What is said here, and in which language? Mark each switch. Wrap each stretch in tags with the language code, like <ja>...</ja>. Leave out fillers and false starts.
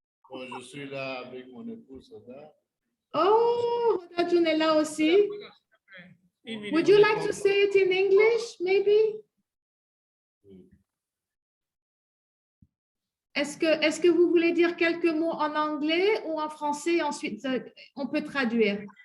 <fr>Bon, je suis là avec mon épouse Oda. Oh, Oda June est là aussi.</fr> <en>Would you like to say it in English, maybe?</en> <fr>Est-ce que vous voulez dire quelques mots en anglais ou en français? Ensuite, on peut traduire.</fr>